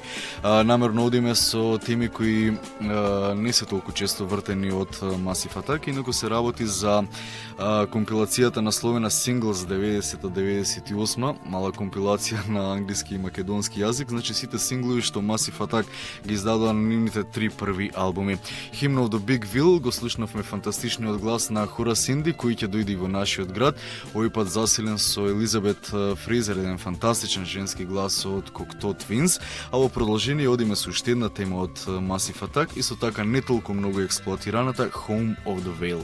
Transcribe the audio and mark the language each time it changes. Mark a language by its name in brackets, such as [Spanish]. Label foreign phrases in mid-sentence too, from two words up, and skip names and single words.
[Macedonian] Намерно одиме со теми кои не се толку често вртени од Massive Attack, инаку се работи за компилацијата насловена Singles 90-98, мала компилација на англиски и македонски јазик, значи сите синглови што Massive Attack ги издадоа на нивните 3 први албуми. Hymn of the Big Wheel го слушнавме фантастичниот глас на Хора Синди, кој ќе дојде во нашиот град, овој пат засилен со Елизабет Фрейзер, еден фантастичен женски глас од Cocteau Twins, а во продолжение одиме со уште една тема од Massive Attack и со така не толку многу експлоатираната Home of the Veil.